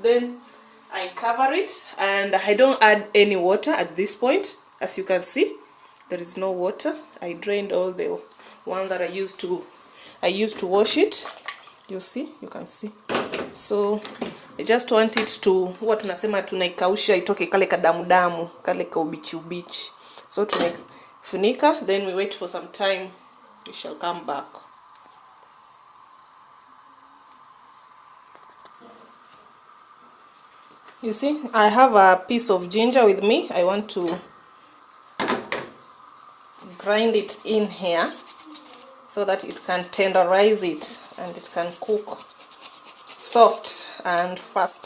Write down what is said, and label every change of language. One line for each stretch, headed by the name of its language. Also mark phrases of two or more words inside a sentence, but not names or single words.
English: Then I cover it and I don't add any water at this point. As you can see, there is no water. I drained all the one that I used to wash it. You see, you can see. So I just want it to, what
Swahili: tunasema tunaikausha itoke kale kadamu kale ka ubichi.
English: So tunafunika, then we wait for some time. We shall come back. You see, I have a piece of ginger with me. I want to grind it in here so that it can tenderize it and it can cook soft and faster.